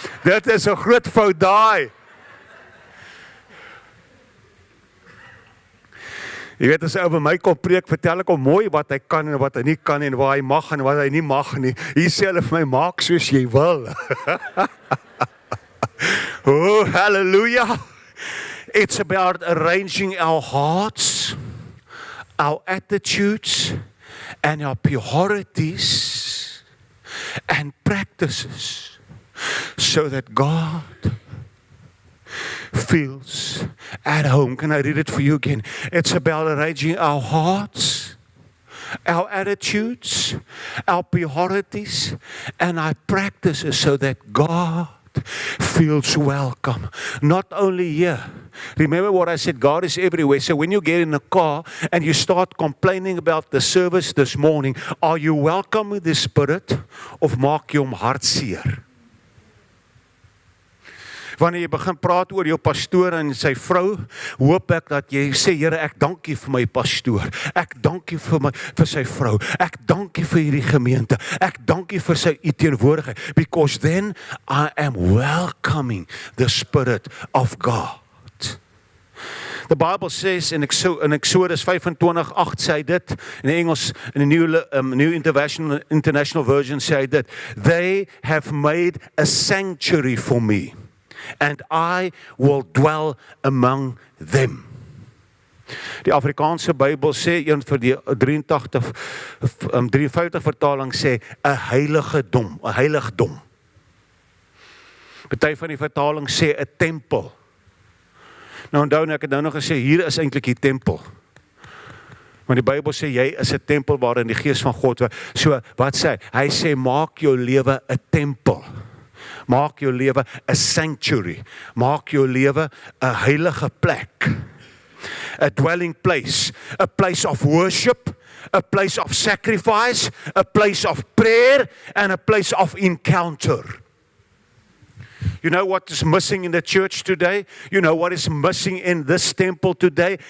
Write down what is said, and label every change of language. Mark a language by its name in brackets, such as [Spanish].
[Afrikaans] Dit is 'n groot fout daai. Jy weet, as hy over my kom preek, vertel ek hom mooi wat hy kan en wat hy nie kan en waar hy mag en wat hy nie mag nie. Hier sê hulle vir my, maak soos jy wil. [English] Oh, hallelujah. It's about arranging our hearts, our attitudes, and our priorities and practices so that God feels at home. Can I read it for you again? It's about arranging our hearts, our attitudes, our priorities, and our practices so that God feels welcome. Not only here. Remember what I said, God is everywhere. So when you get in a car and you start complaining about the service this morning, are you welcome with the Spirit of [Afrikaans] maak jy hom hartseer? Wanneer jy begin praat oor jou pastoor en sy vrou, hoop ek dat jy sê, Here, ek dankie vir my pastoor. Ek dankie vir sy vrou. Ek dankie vir hierdie gemeente. Ek dankie vir sy teenwoordigheid. [English] Because then I am welcoming the Spirit of God. The Bible says in Exodus 25:8 [Afrikaans] sê dit, in Engels, [English] in the New International Version [Afrikaans] sê dit, [English] they have made a sanctuary for me, and I will dwell among them. [Afrikaans] Die Afrikaanse Bybel sê, een vir die 53 vertaling sê, 'n heiligdom. Party van die vertaling sê 'n tempel. Nou onthou ek het nou nog gesê, hier is eintlik die tempel. Want die Bybel sê, jy is 'n tempel waarin die Gees van God, so wat sê hy? Hy sê, maak jou lewe 'n tempel. Maak jou lewe 'n sanctuary. Maak jou lewe 'n heilige plek. [English] A dwelling place, a place of worship, a place of sacrifice, a place of prayer, and a place of encounter. You know what is missing in the church today? You know what is missing in this temple today?